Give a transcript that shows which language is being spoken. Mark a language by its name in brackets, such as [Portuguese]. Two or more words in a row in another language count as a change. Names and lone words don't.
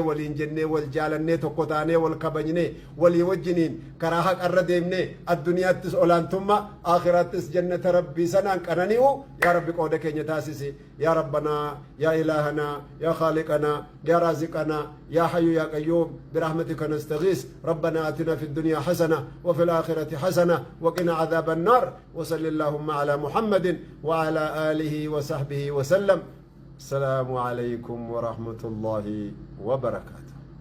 [Oromo] waliin jennee wal jaalannee tokko taanee wal kabajnee walii wajjiniin karaa haqarra deemnee addunyaattis olaantummaa aakhiraattis jannata rabbii sanaan qanani'u yaa rabbi qooda keenya taasisi [Arabic] يا ربنا يا إلهنا يا خالقنا يا رازقنا يا حي يا قيوم برحمتك نستغيث ربنا آتنا في الدنيا حسنة وفي الآخرة حسنة وقنا عذاب النار وصل اللهم على محمد وعلى آله وصحبه وسلم السلام عليكم ورحمة الله وبركاته